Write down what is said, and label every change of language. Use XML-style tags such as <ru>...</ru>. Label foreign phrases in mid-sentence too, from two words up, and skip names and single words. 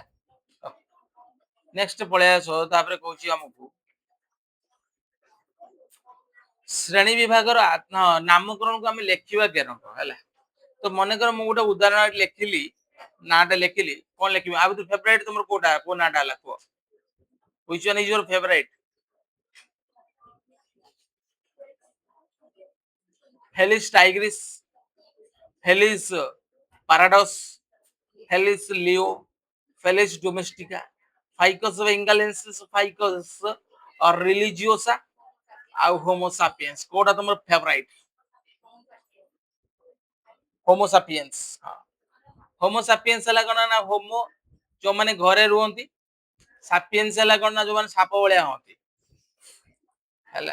<or>ନେକ୍ସଟ ପଳେଇ ଆସ, ତାପରେ କହୁଛି ଆମକୁ ଶ୍ରେଣୀ ବିଭାଗର ନାମକରଣକୁ ଆମେ ଲେଖିବା କେରକ ହେଲା। ତ ମନେକର ମୁଁ ଗୋଟେ ଉଦାହରଣ ଲେଖିଲି, ନାଁଟା ଲେଖିଲି, କଣ ଲେଖିବି? ଆ ଭିତରୁ ଫେଭରାଇଟ ତମର କୋଉଟା, କୋଉ ନାଁଟା ହେଲା କୁହ?</or> <en>Which one is your favorite?</en> <or>Felis tigris, Felis parados, Felis leo, Felis domestica, Ficus bengalensis, Ficus religiosa ଆଉ ହୋମୋ ସାପିଏନ୍ସ। କୋଉଟା ତମର ଫେଭରାଇଟ? ହୋମୋ ସାପିଏନ୍ସ। ହୋମୋ ସାପିଏନ୍ସ ହେଲା କଣ ନା, ହୋମୋ ଯୋଉମାନେ ଘରେ ରୁହନ୍ତି, ସାପିଏନ୍ସ ହେଲା କଣ ନା, ଯୋଉମାନେ ସାପ ଭଳିଆ ହନ୍ତି ହେଲା।</or>